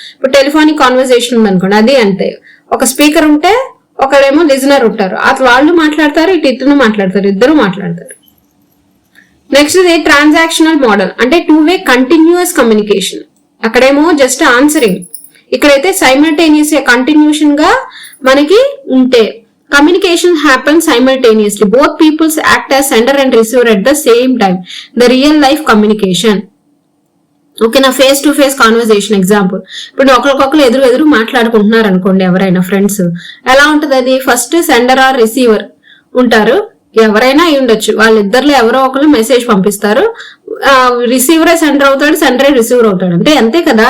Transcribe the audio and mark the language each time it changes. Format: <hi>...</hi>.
<te>ఇప్పుడు telephonic conversation ఉందనుకోండి, అది అంతే. ఒక స్పీకర్ ఉంటే ఒకడేమో లిజనర్ ఉంటారు, అట్లా వాళ్ళు మాట్లాడతారు, ఇద్దరు మాట్లాడతారు, ఇద్దరు మాట్లాడతారు. నెక్స్ట్ ఇది ట్రాన్సాక్షనల్ మోడల్, అంటే టూ వే కంటిన్యూస్ కమ్యూనికేషన్. అక్కడేమో జస్ట్ ఆన్సరింగ్, ఇక్కడైతే సైమల్టేనియస్ కంటిన్యూషన్ గా మనకి ఉంటే</te> <en>communication happens simultaneously. Both peoples act as sender and receiver at the same time. The real life communication.</en> <te>Okay, నా face to face conversation example. ఇప్పుడు ఒకరికొకరు ఎదురు మాట్లాడుకుంటున్నారు అనుకోండి, ఎవరైనా ఫ్రెండ్స్, ఎలా ఉంటది అది? ఫస్ట్ సెండర్ ఆర్ రిసీవర్ ఉంటారు, ఎవరైనా అయి ఉండొచ్చు. వాళ్ళిద్దరిలో ఎవరో ఒకరు మెసేజ్ పంపిస్తారు, రిసీవరే సెండర్ అవుతాడు, సెండరే రిసీవర్ అవుతాడు. అంటే అంతే కదా.</te>